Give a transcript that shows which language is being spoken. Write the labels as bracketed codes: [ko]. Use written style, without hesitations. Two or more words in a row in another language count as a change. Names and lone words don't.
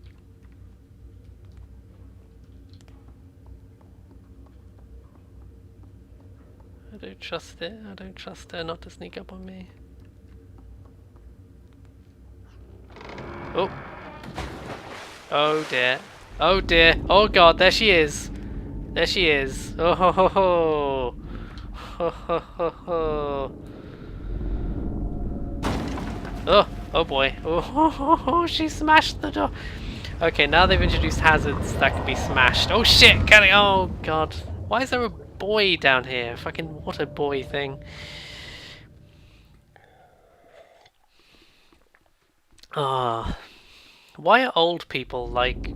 [en] I don't trust it. I don't trust her not to sneak up on me. Oh. Oh dear. Oh dear. Oh god, there she is. There she is. Oh ho ho ho. Ho ho ho ho. Oh, oh boy. Oh ho ho ho, she smashed the door. Okay, now they've introduced hazards that can be smashed. Oh shit, can I? Oh god. Why is there a boy down here? Fucking water boy thing. Ah. Why are old people like...